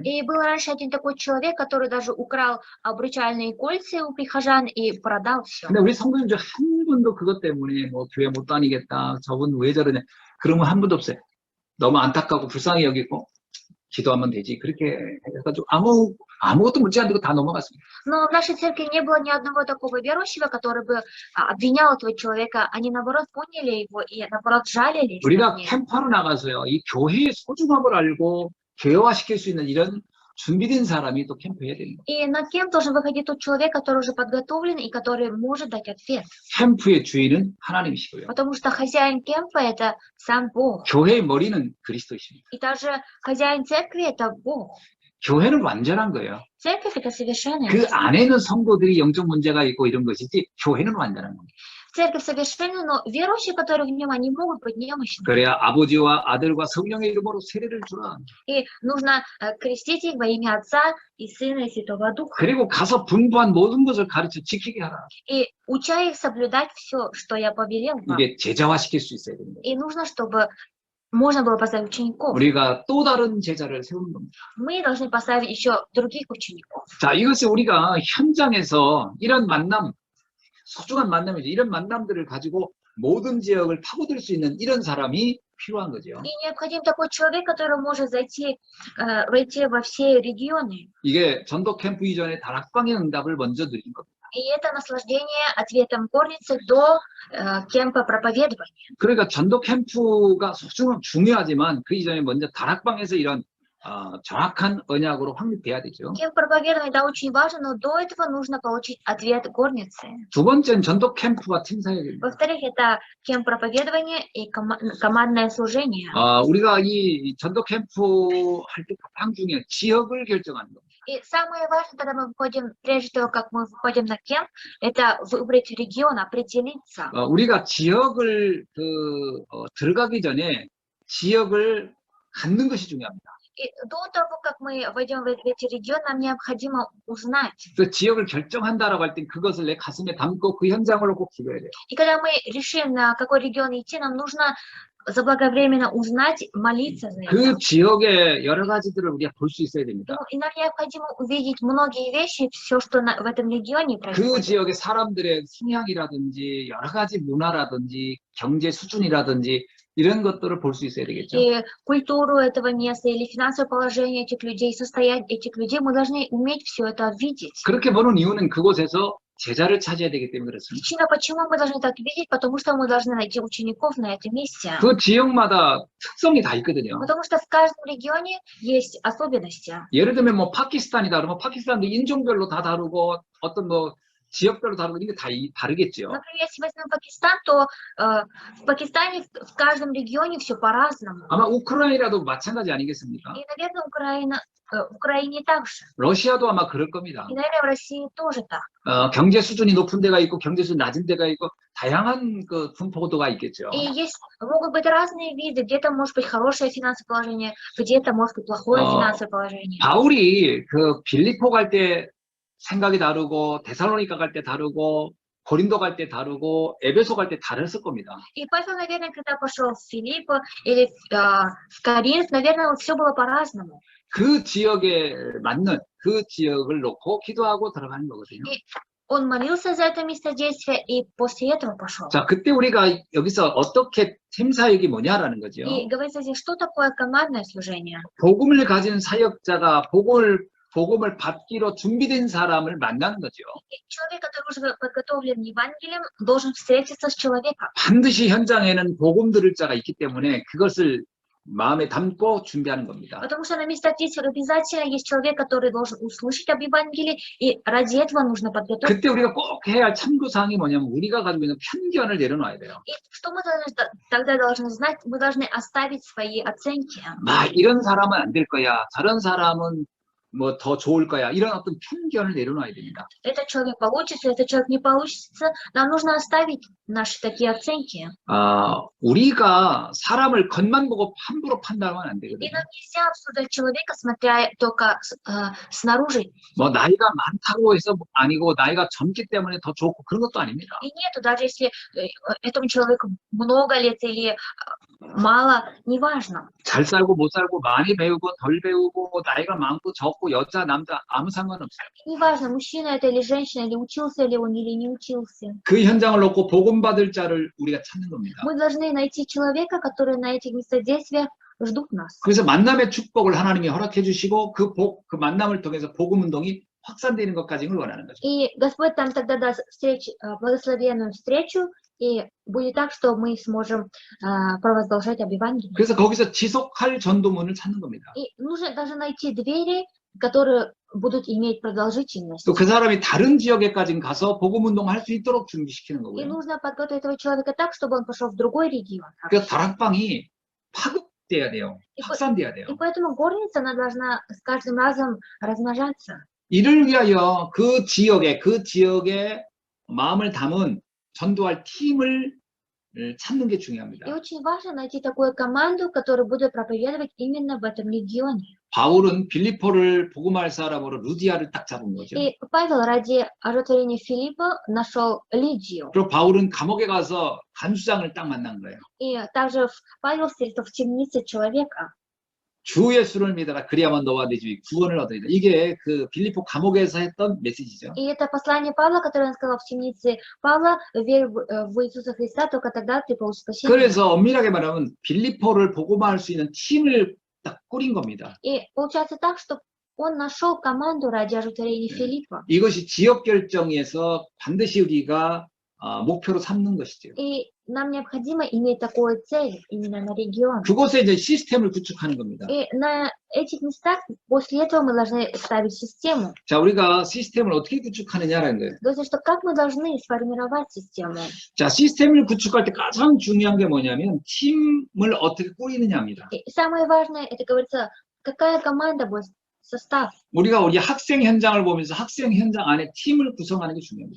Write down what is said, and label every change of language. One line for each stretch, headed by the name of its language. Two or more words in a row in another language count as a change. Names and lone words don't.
Russian: И был раньше один такой человек, который даже украл обручальные кольца у прихожан и продал все.
Korean: 근데 우리 성도님들 한 분도 그것 때문에 뭐 교회 못 다니겠다, 저분 왜 저러냐, 그런 분 한 분도 없어요. 너무 안타깝고 불쌍히 여기고 기도하면 되지. 그렇게 해가지고 아무것도 묻지 않고 다 넘어갔습니다.
Russian: Но в нашей церкви не было ни одного такого верующего, который бы обвинял этого человека. Они, наоборот, поняли его и, наоборот, жалились.
Korean: 우리가 캠프하러 나가서요, 이 교회의 소중함을 알고 개화시킬 수 있는 이런 준비된 사람이 또 캠프해야 됩니다.
Russian: И на кем должен выходить тот человек, который уже подготовлен и который может дать ответ.
Korean: 캠프의 주인은 하나님이시고요.
Russian: Потому что хозяин кемпа – это сам Бог.
Korean: 교회의 머리는 그리스도이십니다.
Russian: И также хозяин церкви – это Бог.
Korean: 교회는 완전한 거예요.
Russian: Церковь – это совершенная.
Korean: 그 안에는 성도들이 영적 문제가 있고 이런 것이지 교회는 완전한 겁니다.
Russian: Церковь совершенна, но верующие, которые в нем, они могут быть немощны.
Korean: 그래야 아버지와 아들과 성령의 이름으로 세례를 주라.
Russian: И нужно крестить их во имя Отца и Сына и Святого Духа.
Korean: 그리고 가서 분부한 모든 것을 가르쳐 지키게 하라.
Russian: И уча их соблюдать все, что я повелел вам.
Korean: 이게 제자화시킬 수 있어야 됩니다.
Russian: И нужно, чтобы можно было поставить учеников.
Korean: 우리가 또 다른 제자를 세우는 겁니다.
Russian: Мы должны поставить еще других учеников.
Korean: 자, 이것을 우리가 현장에서 이런 만남, 소중한 만남이죠. 이런 만남들을 가지고 모든 지역을 파고들 수 있는 이런 사람이 필요한 거죠.
Russian: И необходим такой человек, который может войти во все регионы.
Korean: 이게 전도 캠프 이전에 다락방의 응답을 먼저 드린 겁니다.
Russian: И это наслаждение ответом горницы до кемпа проповедования.
Korean: 그러니까 전도 캠프가 중요하지만 그 이전에 먼저 다락방에서 이런 정확한 언약으로 확립돼야 되죠.
Russian: Кемп проповедования, да, очень важно, но до этого нужно получить ответ горницы.
Korean: 두 번째는 전도 캠프와 팀 사역입니다.
Russian: Во-вторых, это кемп проповедования и командное служение.
Korean: 우리가 이 전도 캠프 할 때 가장 중요한 지역을 결정하는 겁니다.
Russian: И самое важное, когда мы выходим, прежде того, как мы выходим на кемп, это выбрать регион, определиться.
Korean: 우리가 지역을 들어가기 전에 지역을 갖는 것이 중요합니다.
Russian: И до того, как мы войдем в эти регионы, нам необходимо узнать.
Korean: 그 지역을 결정한다라고 할 때 그것을 내 가슴에 담고 그 현장을 꼭 기도해야 돼요.
Russian: И когда мы решим, на какой регион идти, нам нужно заблаговременно узнать, молиться за это.
Korean: 그 지역의 여러 가지들을 우리가 볼 수 있어야 됩니다.
Russian: И нам необходимо увидеть многие вещи, все, что в этом регионе
Korean: 그
Russian: происходит.
Korean: 지역의 사람들의 성향이라든지 여러 가지 문화라든지 경제 수준이라든지 이런 것들을 볼 수 있어야 되겠죠.
Russian: И культуру этого места или финансовое положение этих людей, состояние этих людей, мы должны уметь все это видеть.
Korean: 그렇게 보는 이유는 그곳에서 제자를 찾아야 되기 때문에 그렇습니다.
Russian: Причина, почему мы должны так видеть, потому что мы должны найти учеников на этом месте.
Korean: 그 지역마다 특성이 다 있거든요.
Russian: Потому что в каждом регионе есть особенности.
Korean: 예를 들면 뭐 파키스탄이다 그러면 파키스탄도 인종별로 다 다르고 어떤 뭐 지역별로 다르고 이게 다 다르겠죠.
Russian: Например, если возьмем Пакистан, то в Пакистане в каждом регионе все по-разному.
Korean: 아마 우크라이나도 마찬가지 아니겠습니까?
Russian: И, наверное, в Украине также.
Korean: 러시아도 아마 그럴 겁니다.
Russian: И, наверное, в России тоже так.
Korean: 경제 수준이 높은 데가 있고 경제 수준이 낮은 데가 있고 다양한 그 분포도가 있겠죠.
Russian: И могут быть разные виды. Где-то может быть хорошее финансовое положение, где-то может быть плохое финансовое положение.
Korean: 바울이 그 빌립보 갈 때 생각이 다르고 데살로니가 갈 때 다르고 고린도 갈 때 다르고 에베소 갈 때 다르실 겁니다.
Russian: И Павел, наверное, когда пошел в Филиппо или в Коринф, наверное, все было по-разному.
Korean: 그 지역에 맞는 그 지역을 놓고 기도하고 들어가는 거거든요.
Russian: Он молился за это место действия и после этого пошел.
Korean: 자, 그때 우리가 여기서 어떻게 팀 사역이 뭐냐라는 거죠.
Russian: И говорится здесь, что такое командное служение.
Korean: 복음을 가진 사역자가 복음을 받기로 준비된 사람을 만나는 거죠.
Russian: И человек, который уже подготовлен Евангелием, должен встретиться с человеком.
Korean: 반드시 현장에는 복음 들을 자가 있기 때문에 그것을 마음에 담고 준비하는 겁니다.
Russian: Потому что на местах действия обязательно есть человек, который должен услышать об Евангелии, и ради этого нужно подготовиться.
Korean: 그때 우리가 꼭 해야 할 참고사항이 뭐냐면 우리가 가지고 있는 편견을 내려놔야 돼요.
Russian: И что мы тогда должны знать? Мы должны оставить свои оценки.
Korean: 이런 사람은 안 될 거야. 저런 사람은 뭐 더 좋을 거야. 이런 어떤 편견을 내려놔야 됩니다.
Russian: Этот человек получится, этот человек не получится. Нам нужно оставить наши такие оценки.
Korean: 우리가 사람을 겉만 보고 함부로 판단하면 안
Russian: И
Korean: 되거든요.
Russian: нам нельзя обсуждать человека, смотря только снаружи.
Korean: 뭐 나이가 많다고 해서 아니고 나이가 젊기 때문에 더 좋고 그런 것도 아닙니다.
Russian: И нету, даже если этому человеку много лет или мало, неважно.
Korean: 잘 살고 못 살고 많이 배우고 덜 배우고 나이가 많고 적고 여자 남자 아무 상관없어요.
Russian: Неважно, мужчина это или женщина, или учился ли он, или не учился.
Korean: 그 현장을 놓고 복음 받을 자를 우리가 찾는 겁니다.
Russian: Мы должны найти человека, который на этих местах действия ждут нас.
Korean: 그래서 만남의 축복을 하나님이 허락해 주시고 그 만남을 통해서 복음 운동이 확산되는 것까지를 원하는 거죠.
Russian: И Господь там тогда даст благословенную встречу, и будет так, что мы сможем провозглашать об Евангелии.
Korean: 그래서 거기서 지속할 전도문을 찾는 겁니다.
Russian: И нужно даже найти двери, которые будут иметь продолжительность.
Korean: 또 그 사람이 다른 지역에까지 가서 복음 운동을 할 수 있도록 준비시키는
Russian: И
Korean: 거고요.
Russian: нужно подготовить этого человека так, чтобы он пошел в другой регион.
Korean: 그래서 다락방이 파급돼야 돼요. 확산돼야 돼요.
Russian: И поэтому горница, она должна с каждым разом размножаться.
Korean: 이를 위하여 그 지역에 마음을 담은 전도할 팀을 찾는 게
Russian: И
Korean: 중요합니다.
Russian: очень важно найти такую команду, которая будет проповедовать именно в этом регионе.
Korean: 바울은 빌립보를 복음할 사람으로 루디아를 딱 잡은 거죠.
Russian: И Павел ради оживотворения Филиппа нашел Лидию.
Korean: 그리고 바울은 감옥에 가서 간수장을 딱 만난 거예요. И также Павел встретил в темнице человека. 주 예수를 믿어라 그리야만 너와 네 집이 구원을 얻으리라. 이게 그 빌립보 감옥에서 했던 메시지죠.
Russian: И это послание Павла, которое он сказал в темнице Павла: верь в Иисуса Христа, только тогда ты получишь спасение.
Korean: 그래서 엄밀하게 말하면 빌립보를 복음할 수 있는 팀을 딱 꾸린 겁니다.
Russian: И получается так, что он нашел команду ради оживотворения Филиппа.
Korean: 이것이 지역 결정에서 반드시 우리가 목표로 삼는 것이죠.
Russian: И нам необходимо иметь такую цель именно на регион.
Korean: 그곳에 이제 시스템을 구축하는 겁니다.
Russian: И на этих местах после этого мы должны ставить систему.
Korean: 자, 우리가 시스템을 어떻게 구축하느냐라는 거예요.
Russian: То есть, что как мы должны сформировать систему.
Korean: 자, 시스템을 구축할 때 가장 중요한 게 뭐냐면 팀을 어떻게 꾸리느냐입니다.
Russian: И самое важное, это говорится, какая команда будет состав.
Korean: 우리가 우리 학생 현장을 보면서 학생 현장 안에 팀을 구성하는 게 중요합니다.